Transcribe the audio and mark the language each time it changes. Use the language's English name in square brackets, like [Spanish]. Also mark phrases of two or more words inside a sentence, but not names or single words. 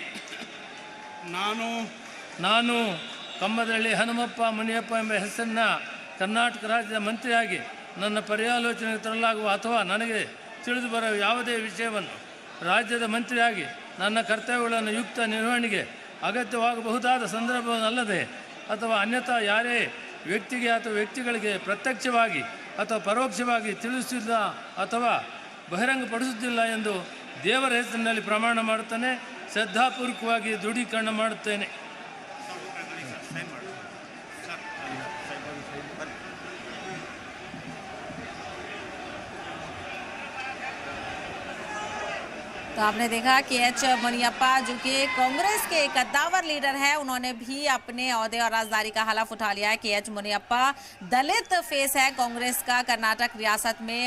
[Kannada] ನಾನು ಕಂಬದಳ್ಳಿ ಹನುಮಪ್ಪ ಮುನಿಯಪ್ಪ ಎಂಬ ಹೆಸರನ್ನ ಕರ್ನಾಟಕ ರಾಜ್ಯದ ಮಂತ್ರಿಯಾಗಿ ನನ್ನ ಪರ್ಯಾಲೋಚನೆಗೆ ತರಲಾಗುವ ಅಥವಾ ನನಗೆ ತಿಳಿದು ಬರುವ ಯಾವುದೇ ವಿಷಯವನ್ನು ರಾಜ್ಯದ ಮಂತ್ರಿಯಾಗಿ ನನ್ನ ಕರ್ತವ್ಯಗಳನ್ನು ಯುಕ್ತ ನಿರ್ವಹಣೆಗೆ ಅಗತ್ಯವಾಗಬಹುದಾದ ಸಂದರ್ಭವನ್ನಲ್ಲದೆ ಅಥವಾ ಅನ್ಯಥಾ ಯಾರೇ ವ್ಯಕ್ತಿಗೆ ಅಥವಾ ವ್ಯಕ್ತಿಗಳಿಗೆ ಪ್ರತ್ಯಕ್ಷವಾಗಿ ಅಥವಾ ಪರೋಕ್ಷವಾಗಿ ತಿಳಿಸಿಲ್ಲ ಅಥವಾ ಬಹಿರಂಗಪಡಿಸುತ್ತಿಲ್ಲ ಎಂದು ದೇವರ ಹೆಸರಿನಲ್ಲಿ ಪ್ರಮಾಣ ಮಾಡುತ್ತೇನೆ. ಶ್ರದ್ಧಾಪೂರ್ವಕವಾಗಿ ದೃಢೀಕರಣ ಮಾಡುತ್ತೇನೆ. [Hindi] तो आपने देखा कि एच मुनियप्पा जो कि कांग्रेस के कद्दावर लीडर है, उन्होंने भी अपने ओहदे और राजदारी का हलफ उठा लिया है कि एच मुनियप्पा दलित फेस है कांग्रेस का कर्नाटक रियासत में।